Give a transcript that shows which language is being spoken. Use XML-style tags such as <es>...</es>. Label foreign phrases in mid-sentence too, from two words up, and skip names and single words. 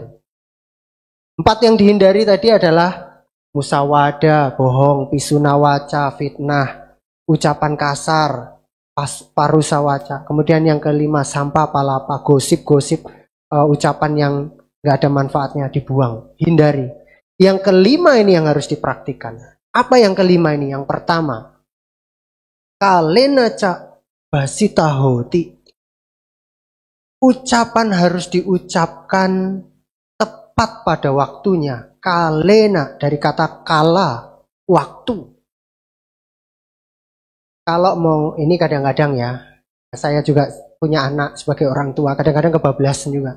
<id>4 yang dihindari tadi adalah musawada, bohong,</id> <pi>pisuna waca,</pi> <id>fitnah, ucapan kasar,</id> <pi>parusa waca.</pi> <id>Kemudian yang kelima,</id> <pi>sampah palapa,</pi> <id>gosip-gosip, ucapan yang gak ada manfaatnya dibuang, hindari. Yang kelima ini yang harus dipraktikkan. Apa yang kelima ini? Yang pertama,</id> <pi>kalena ca basita hoti.</pi> <id>Ucapan harus diucapkan tepat pada waktunya. Kalena dari kata kala, waktu. Kalau mau, ini kadang-kadang ya, saya juga punya anak sebagai orang tua, kadang-kadang kebablasan juga.</id>